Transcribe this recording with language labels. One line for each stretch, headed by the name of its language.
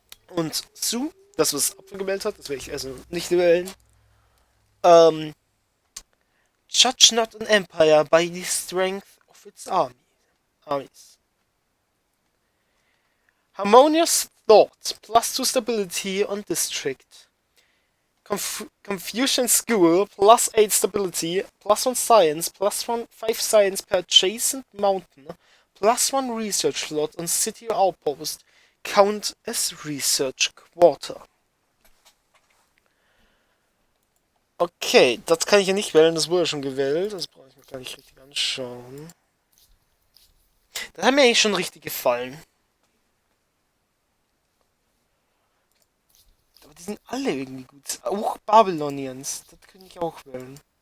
German: Und Sue, das was Apfel gewählt hat, das werde ich also nicht wählen.
English: Judge not an empire by the strength of its armies. Harmonious thought, +2 stability on district. Confucian school, +8 stability, +1 science, +1 5 science per adjacent mountain, +1 research slot on city or outpost, count as research quarter.
German: Okay, das kann ich ja nicht wählen, das wurde schon gewählt, das brauche ich mir gar nicht richtig anschauen. Das hat mir eigentlich schon richtig gefallen. Aber die sind alle irgendwie gut. Auch Babylonians, das könnte ich auch wählen.